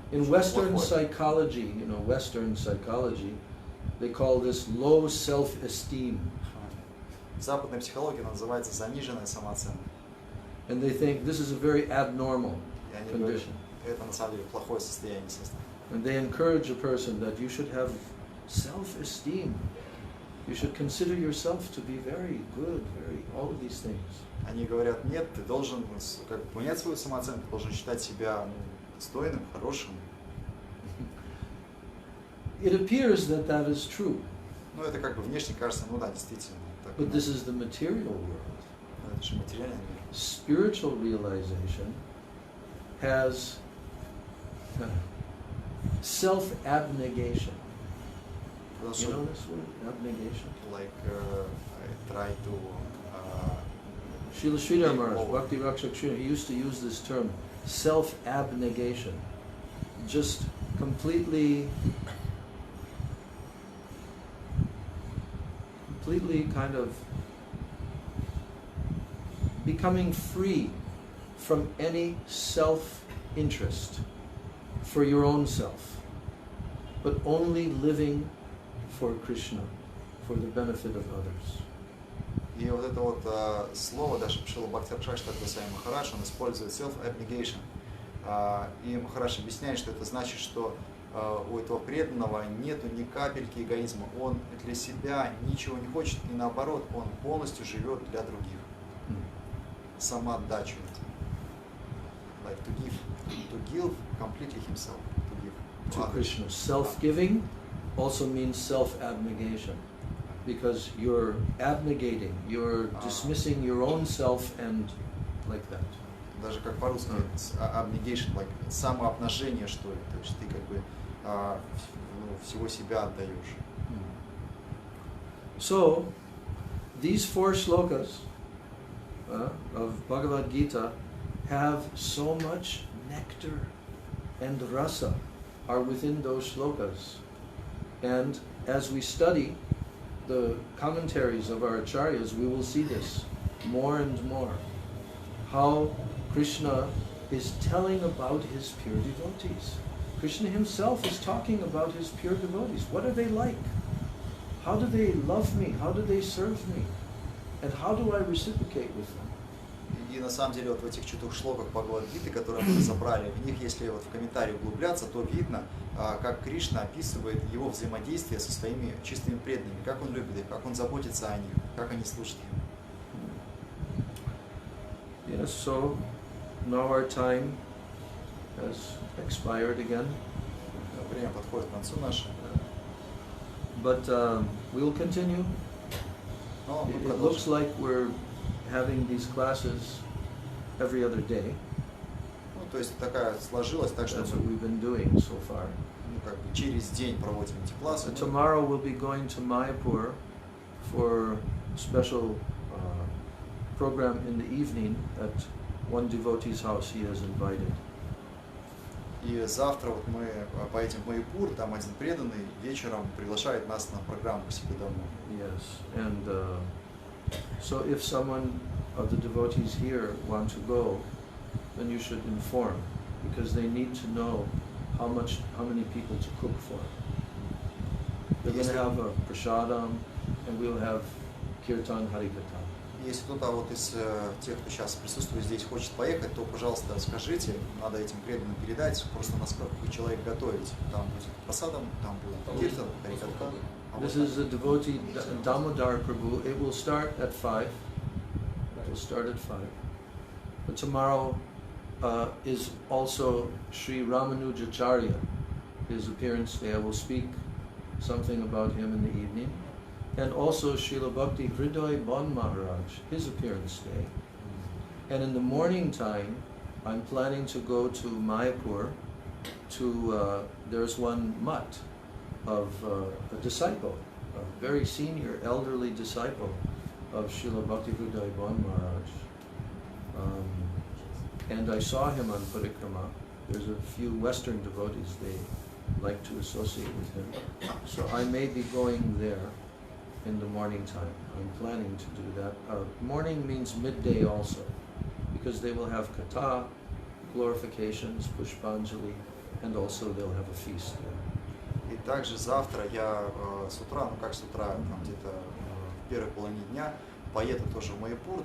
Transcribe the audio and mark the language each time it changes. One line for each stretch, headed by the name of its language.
English: In Western psychology, Western psychology, they call this low self-esteem.
Russian: В западной психологии она называется заниженная самооценка.
English: And they think this is a very abnormal
Russian: И они говорят,
English: condition.
Russian: это на самом деле плохое состояние сознания.
English: And they encourage a person that you should have self-esteem. You should consider yourself to be very good, all of these things.
Russian: Они говорят, нет, ты должен понять свою самооценку, ты должен считать себя достойным, хорошим.
English: It appears that that is true.
Russian: Ну, это внешне кажется, да, действительно.
English: But this is the material world.
Russian: Это же материальный мир.
English: Spiritual realization has self-abnegation.
Russian: Потому что,
English: know this word, abnegation? I try to... Srila Sridhar Maharaj, Bhakti Rakshak Sridhar, he used to use this term, self-abnegation. Just completely kind of becoming free from any self-interest for your own self, but only living for Krishna, for the benefit of others.
Russian: И вот это слово, даже Шрила Бхакти Свами Махарадж, он использует self-abnegation. И Махарадж объясняет, что это значит, что у этого преданного нету ни капельки эгоизма. Он для себя ничего не хочет, и наоборот, он полностью живет для других. Самоотдачу.
English: Like to give completely himself. To Krishna. Self-giving also means self-abnegation. Because you're abnegating, you're dismissing your own self and like that.
Russian: Даже как по-русски, abnegation, like самообнажение, что ли. То есть ты всего себя отдаешь.
English: So, these 4 shlokas of Bhagavad-Gita have so much nectar and rasa are within those shlokas. And as we study the commentaries of our acharyas, we will see this more and more. How Krishna is telling about his pure devotees. Krishna himself is talking about his pure devotees. What are they like? How do they love me? How do they serve me? And how do I reciprocate with them?
Russian: И И на самом деле вот в этих 4 шлоках Бхагавад-Гиты, которые мы разобрали, в них, если вот в комментарии углубляться, то видно, как Кришна описывает его взаимодействие со своими чистыми преданными, как он любит их, как он заботится о них, как они служат ему.
English: Yes, so now our time has expired again.
Russian: Время подходит к концу наше.
English: But we will continue.
Russian: Но мы
English: It looks
Russian: продолжим.
English: like we're having these classes every other day.
Russian: Ну, то есть такая сложилась, так что
English: That's what
Russian: мы
English: we've been doing so far.
Russian: ну, как бы через день проводим эти классы.
English: Tomorrow we'll be going to Mayapur for a special program in the evening at one devotee's house he has invited.
Russian: И завтра вот мы поедем в Майпур, там один преданный вечером приглашает нас на программу к себе домой.
English: Yes, and so if someone of the devotees here want to go, then you should inform, because they need to know how many people to cook for. They're going to have a prasadam, and we'll have kirtan harikatha.
Russian: Если кто-то вот из тех, кто сейчас присутствует здесь, хочет поехать, то, пожалуйста, скажите, надо этим преданным передать, просто насколько человек готовить. Там будет просадом, там будет киртан, харикатха.
English: This is a devotee, Damodar Prabhu. It will start at 5. It will start at 5. But tomorrow is also Sri Ramanujacharya, his appearance day. I will speak something about him in the evening. And also Srila Bhakti Hridoy Bon Maharaj, his appearance day. And in the morning time, I'm planning to go to Mayapur to, there's one mutt of a disciple, a very senior, elderly disciple of Srila Bhakti Hridoy Bon Maharaj. And I saw him on Parikrama. There's a few Western devotees, they like to associate with him. So I may be going there in the morning time. I'm planning to do that. Morning means midday also, because they will have kata, glorifications, pushpanjali, and also they'll have a feast there.
Russian: И также завтра я с утра, ну как с утра, там где-то в первой половине дня, поеду тоже в Майпур.